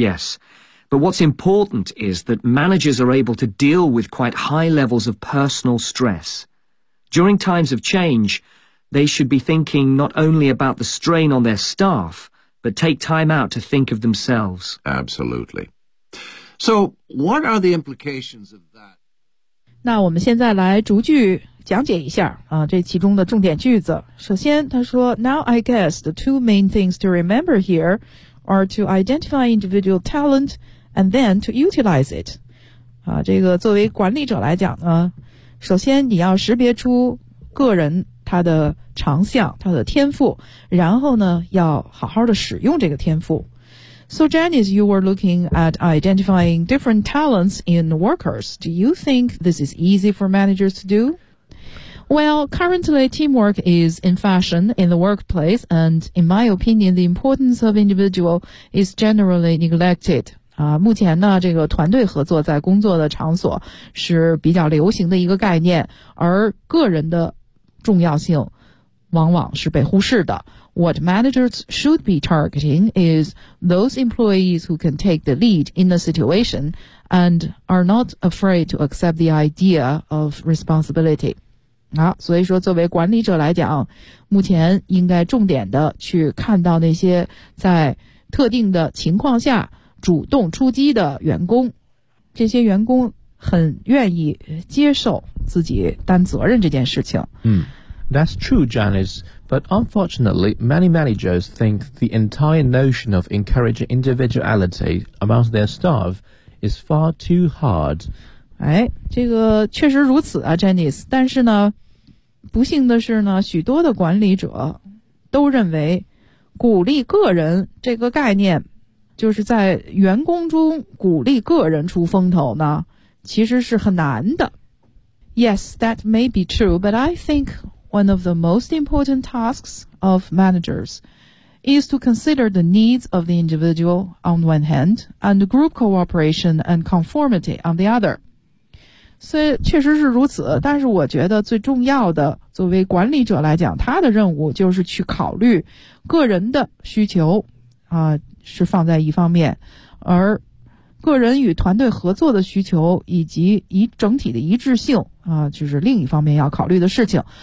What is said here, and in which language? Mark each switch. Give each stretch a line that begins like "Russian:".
English: Yes, but what's important is that managers are able to deal with quite high levels of personal stress. During times of change, they should be thinking not only about the strain on their staff, but take time out to think of themselves. Absolutely. So, what are the implications of that?
Chinese: 那我们现在来逐句讲解一下啊，这其中的重点句子。首先，他说
English: ，Now I guess the two main things to remember here are to identify individual talent and then to utilize it。
Chinese: 啊，这个作为管理者来讲呢，首先你要识别出个人他的长项、他的天赋，然后呢，要好好的使用这个天赋。
English: So Janice, you were looking at identifying different talents in workers. Do you think this is easy for managers to do? Well, currently teamwork is in fashion in the workplace, and in my opinion, the importance of individual is generally neglected.
Chinese: 啊，目前呢，这个团队合作在工作的场所是比较流行的一个概念，而个人的重要性往往是被忽视的。
English: What managers should be targeting is those employees who can take the lead in the situation and are not afraid to accept the idea of responsibility.
Chinese: 好，所以说作为管理者来讲，目前应该重点的去看到那些在特定的情况下主动出击的员工，这些员工很愿意接受自己担责任这件事情。
English: That's true, Janice, but unfortunately, many managers think the entire notion of encouraging individuality amongst their staff is far too hard.
Chinese: 哎，这个确实如此啊 ,Janice, 但是呢，不幸的是呢，许多的管理者都认为鼓励个人这个概念，就是在员工中鼓励个人出风头呢，其实是很难的。
English: Yes, that may be true, but I think... One of the most important tasks of managers is to consider the needs of the individual on one hand and group cooperation and conformity on the other.
Chinese: 所以确实是如此，但是我觉得最重要的，作为管理者来讲，他的任务就是去考虑个人的需求，是放在一方面，而个人与团队合作的需求以及以整体的一致性就是另一方面要考虑的事情。